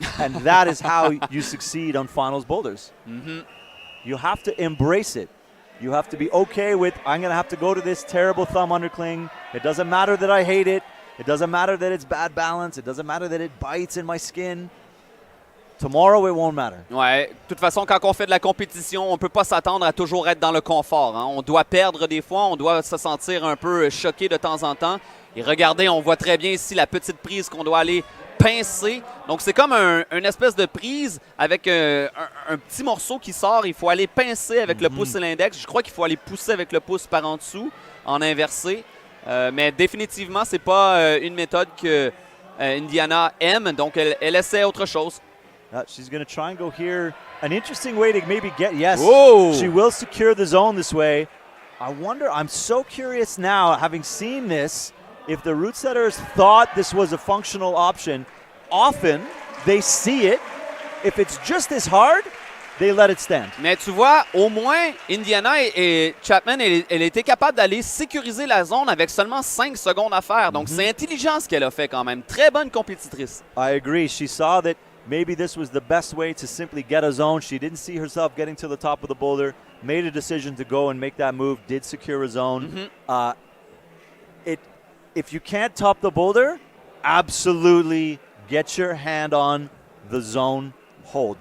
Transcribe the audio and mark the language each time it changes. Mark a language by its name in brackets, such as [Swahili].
[English] And that is how you succeed on finals boulders. You have to embrace it. You have to be okay with, I'm going to have to go to this terrible thumb undercling. It doesn't matter that I hate it. It doesn't matter that it's bad balance. It doesn't matter that it bites in my skin. Tomorrow, it won't matter. [French] Ouais, de toute façon, quand on fait de la compétition, on ne peut pas s'attendre à toujours être dans le confort. Hein. On doit perdre des fois, on doit se sentir un peu choqué de temps en temps. Et regardez, on voit très bien ici la petite prise qu'on doit aller pincer. Donc, c'est comme une espèce de prise avec un petit morceau qui sort. Il faut aller pincer avec le pouce et l'index. Je crois qu'il faut aller pousser avec le pouce par en dessous, en inversé. Mais définitivement, ce n'est pas une méthode que Indiana aime. Donc, elle essaie autre chose. [English] She's going to try and go here. An interesting way to maybe get, yes, Whoa. She will secure the zone this way. I wonder, I'm so curious now, having seen this, if the route setters thought this was a functional option. Often, they see it. If it's just as hard, they let it stand. [French] Mais tu vois, au moins, Indiana et Chapman, elle était capable d'aller sécuriser la zone avec seulement 5 secondes à faire. Donc, c'est intelligent ce qu'elle a fait quand même. Très bonne compétitrice. [English] I agree. She saw that maybe this was the best way to simply get a zone. She didn't see herself getting to the top of the boulder, made a decision to go and make that move, did secure a zone. If you can't top the boulder, absolutely get your hand on the zone hold.